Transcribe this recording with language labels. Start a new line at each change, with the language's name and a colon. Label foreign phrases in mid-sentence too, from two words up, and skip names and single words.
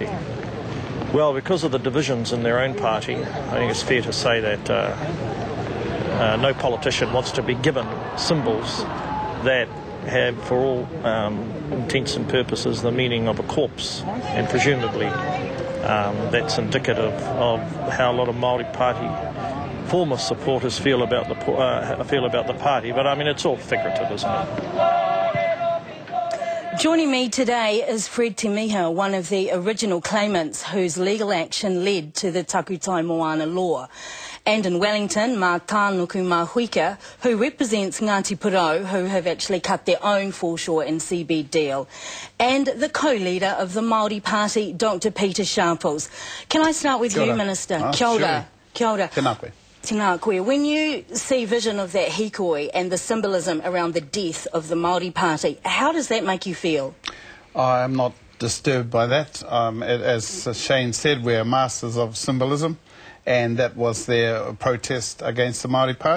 English: Well, because of the divisions in their own party, I think it's fair to say that no politician wants to be given symbols that have, for all intents and purposes, the meaning of a corpse, and presumably that's indicative of how a lot of Māori Party former supporters feel about the party. But I mean, it's all figurative, isn't it? Joining me today is Fred Te Miha, one of the original claimants whose legal action led to the takutai moana law. And in Wellington, mā Tānuku Mahuika, who represents Ngāti Porou, who have actually cut their own foreshore and seabed deal. And the co-leader of the Māori Party, Dr. Peter Sharples. Can I start with you, Minister?
Māori: Kia ora.
English: Sure.
Māori: Kia ora. Tēnā koe. Tēnā koe.
English: When you see vision of that hikoi and the symbolism around the death of the Māori Party, how does that make you feel? I am not disturbed by that. As Shane said, we are masters of symbolism, and that was their protest against the Māori Party.